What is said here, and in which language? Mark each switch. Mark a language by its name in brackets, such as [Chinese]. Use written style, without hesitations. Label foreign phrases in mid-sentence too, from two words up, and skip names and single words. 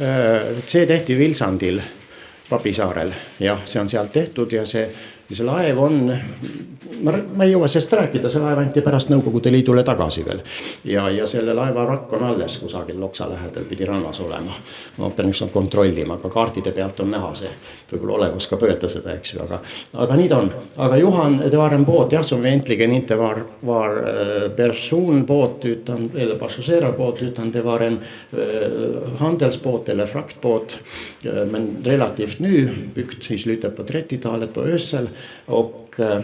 [Estonian] See tehti Vilsandil, Papisaarel, jah, see on sealt tehtud ja see ja see laev on, ma ei jõua sellest rääkida, see laev anti pärast Nõukogude Liidule tagasi veel. Ja selle laeva rakk on alles kusagil Loksa lähedal, pidi rannas olema. Ma pean ükskord kontrollima, aga kaartide pealt on näha see, võib-olla olevus ka pööda seda, eks ju, aga nii ta on. [Swedish] Aga Johan, det var en båt, ja, som egentligen inte var personbåt utan, eller passagerarbåt, utan det var en handelsbåt eller fraktbåt, men relativt ny, byggt i slutet på 30-talet på Ösel och